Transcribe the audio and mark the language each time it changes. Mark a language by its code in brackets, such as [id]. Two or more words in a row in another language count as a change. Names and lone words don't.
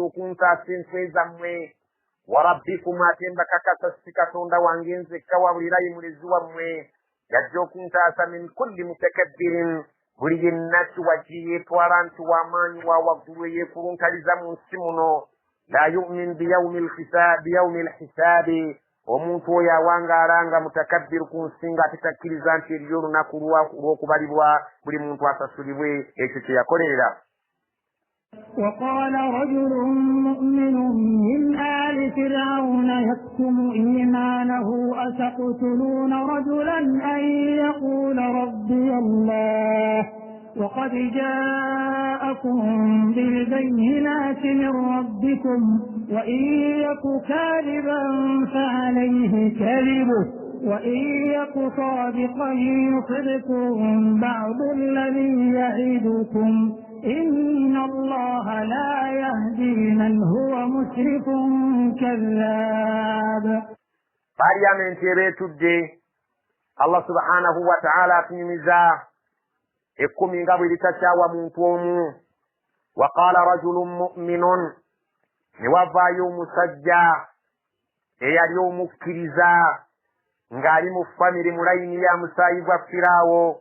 [lg] okuntaasa enswe zammwe, [ar] وربكم, [lg] ate mbakakasa si katonda wange nzekka wabulirayi mulezi wammwe, yajja okuntaasa [ar] من كل متكبر, [lg] buli yenna kiwaji yeetwala nti w'amaanyi wa waggulu eyeekulunkaliza mu nsi muno, [ar] لا يؤمن بيوم الحساب, [lg] omuntu oyo awangaala nga mutakabbiru ku nsi nga atetakkiriza nti eriyo olunaku lw'okubalibwa buli muntu asasulibwe ekyo kye yakolerera. [ar] وقال رجل مؤمن من آل فرعون يكتم إيمانه أتقتلون رجلا أن يقول ربي الله وقد جاءكم بالبينات من ربكم وإن يك كاذبا فعليه كذبه وإن يك صادقا يصبكم بعض الذي يعدكم إن الله لا يهدي من هو مسرف كذاب. [lg] Parliament ebeetudde [ar] الله سبحانه وتعالى [lg] atunyumiza ekkumi nga bwe litakyawa muntu omu. [ar] وقال رجل مؤمن, [lg] ne wavaayo omusajja eyali omukkiriza ng'ali mu famire mu layini ya musaayi gwa Firaawo.